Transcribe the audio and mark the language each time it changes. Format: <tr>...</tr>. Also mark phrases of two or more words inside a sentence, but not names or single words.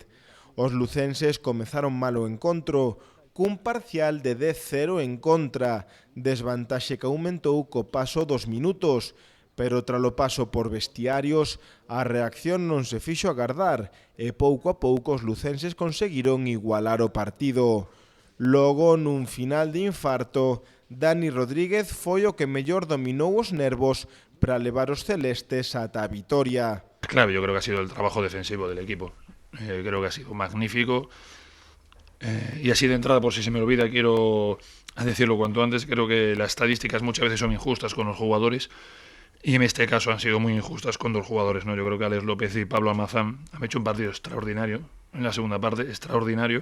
<gl>Os lucenses comezaron mal o encontro, cun parcial de 10-0 en contra, desvantaxe que aumentou co paso dos minutos, pero tralo paso por vestiarios, a reacción non se fixo agardar e pouco a pouco os lucenses conseguiron igualar o partido. Logo, nun final de infarto, Dani Rodríguez foi o que mellor dominou os nervos para levar os celestes ata a vitoria.</gl> <es>Claro, yo creo que ha sido el trabajo defensivo del equipo. Creo que ha sido magnífico. Y así de entrada, por si se me olvida, quiero decirlo cuanto antes, creo que las estadísticas muchas veces son injustas con los jugadores y en este caso han sido muy injustas con 2 jugadores, ¿no? Yo creo que Alex López y Pablo Almazán han hecho un partido extraordinario, en la segunda parte, extraordinario.</es>